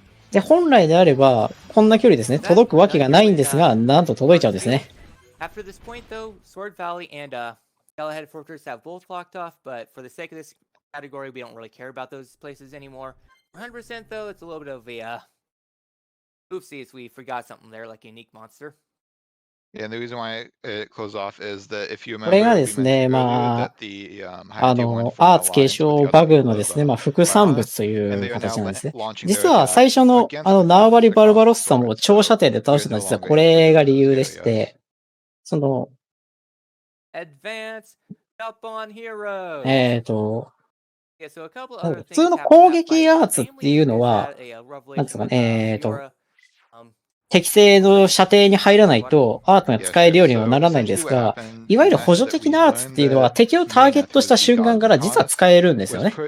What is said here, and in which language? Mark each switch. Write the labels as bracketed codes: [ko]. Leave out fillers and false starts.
[ja] で、本来であれば、こんな距離ですね、届くわけがないんですが、なんと届いちゃうんですね。 [en] After this point, though, Sword Valley and Galahad Fortress have both locked off, but for the sake of this category, we don't really care about those places anymore. 100% though, it's a little bit of a oopsies, we forgot something there, like a unique monster. Yeah, and the reason why it closed off is that if you remember, [ja] これがですね、アーツ継承バグのですね、副産物という形なんですね。実は最初の縄張りバルバロッサも長射程で倒したのは実はこれが理由でして、その、普通の攻撃アーツっていうのは、なんですかね、適正の射程に入らないとアートが使えるようにはならないんですが、いわゆる補助的なアーツっていうのは敵をターゲットした瞬間から実は使えるんですよね。